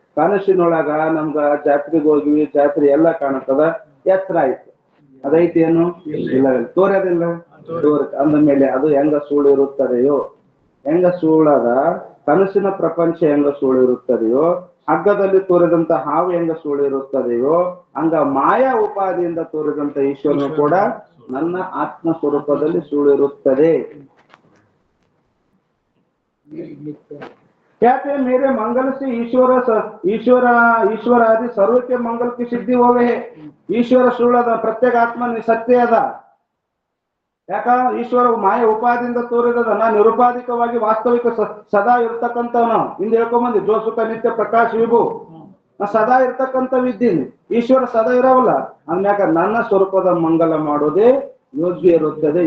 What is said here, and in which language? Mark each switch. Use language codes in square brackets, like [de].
[kn] ಕನಸಿನೊಳಗ ನಮ್ಗ ಜಾತ್ರೆಗೆ ಹೋಗಿವಿ, ಜಾತ್ರೆ ಎಲ್ಲ ಕಾಣುತ್ತದ, ಎತ್ತರ ಆಯ್ತು, ಅದೈತಿ ಏನು ಇಲ್ಲ, ತೋರ್ಯದಿಲ್ಲ ಅಂದ ಮೇಲೆ ಅದು ಹೆಂಗ ಸುಳ್ಳು ಇರುತ್ತದೆಯೋ, ಹೆಂಗ ಸುಳ್ಳದ ಕನಸಿನ ಪ್ರಪಂಚ ಹೆಂಗ ಸುಳ್ಳು ಇರುತ್ತದೆಯೋ, ಹಗ್ಗದಲ್ಲಿ ತೋರಿದಂತ ಹಾವು ಹೆಂಗ ಸುಳ್ಳು ಇರುತ್ತದೆಯೋ, ಹಂಗ ಮಾಯಾ ಉಪಾದಿಯಿಂದ ತೋರಿದಂತ ಈಶ್ವರನು ಕೂಡ ನನ್ನ ಆತ್ಮ ಸ್ವರೂಪದಲ್ಲಿ ಸುಳ್ಳು ಇರುತ್ತದೆ. [hi] कहते मेरे मंगल से ईश्वर ईश्वर ईश्वर आदि सर्व के मंगल की सिद्धि होवे है. [kn] ಈಶ್ವರ ಸುಳ್ಳದ, ಪ್ರತ್ಯೇಕ ಆತ್ಮ ಸತ್ಯ ಅದ. ಯಾಕ ಈಶ್ವರ ಮಾಯ ಉಪಾದಿಯಿಂದ ತೋರಿದದ, ನಾ ನಿರುಪಾಧಿಕವಾಗಿ ವಾಸ್ತವಿಕ ಸದಾ ಇರ್ತಕ್ಕಂಥವನು. ಹಿಂದೆ ಹೇಳ್ಕೊಂಬಂದಿ ಜೋಸುಕ ನಿತ್ಯ ಪ್ರಕಾಶ್ ವಿಭು, ನಾ ಸದಾ ಇರ್ತಕ್ಕಂಥವಿದ್ದೀನಿ. ಈಶ್ವರ ಸದಾ ಇರವಲ್ಲ, ಅಂದ್ಯಾಕ ನನ್ನ ಸ್ವರೂಪದ ಮಂಗಲ ಮಾಡೋದೇ ಯೋಗ್ಯ ಇರುತ್ತದೆ.